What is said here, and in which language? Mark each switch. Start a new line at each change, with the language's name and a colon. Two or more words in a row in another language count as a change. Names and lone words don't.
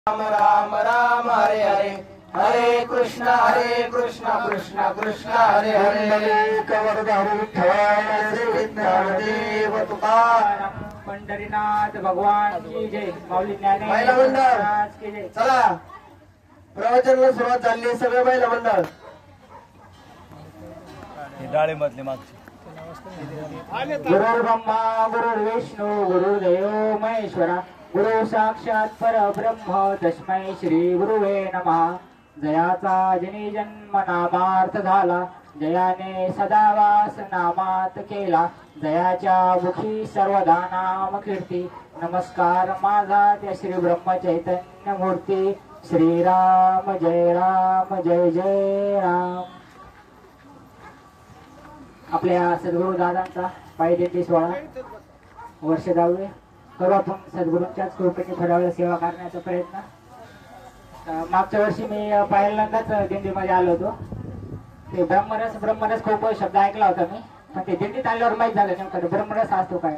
Sanskrit: राम राम राम हरे हरे हरे कृष्ण कृष्ण कृष्ण हरे हरे
Marathi: कवरधारी विठ्ठल श्री विद्यादेव तुकाराम
Hindi: पंढरीनाथ भगवान की जय. माऊली
Marathi: महिला मंडळ.
Hindi: ज्ञानेश्वर की जय.
Marathi: चला प्रवचनाला सुरुवात झाली आहे. सगळे महिला मंडळ डाळीमधली मागची
Sanskrit: गुरुर् ब्रह्मा गुरुर्विष्णू गुरुर्देव महेश्वरा गुरु साक्षात परब्रह्म तस्मै श्री गुरुवे नमः.
Marathi: जयाचा जनी जन्म नामार्थ झाला, जयाने सदावास नामात केला, जयाच्या मुखी सर्वदा नाम कीर्ती. नमस्कार माझा त्या श्री ब्रह्म चैतन्य मूर्ती. श्रीराम जय जय राम. आपल्या सद्गुरु दादांचा पायदेशी सोहळा वर्ष 10वे करू आपण सद्गुरूंच्याच कृपेने थोड्या वेळ सेवा करण्याचा प्रयत्न. मागच्या वर्षी मी पहिल्यांदाच दिंडीमध्ये आलो होतो. ते ब्रह्मरस खूप शब्द ऐकला होता मी, पण ते दिंडीत आल्यावर माहीत झालं नेमकं ब्रह्मरस असतो काय.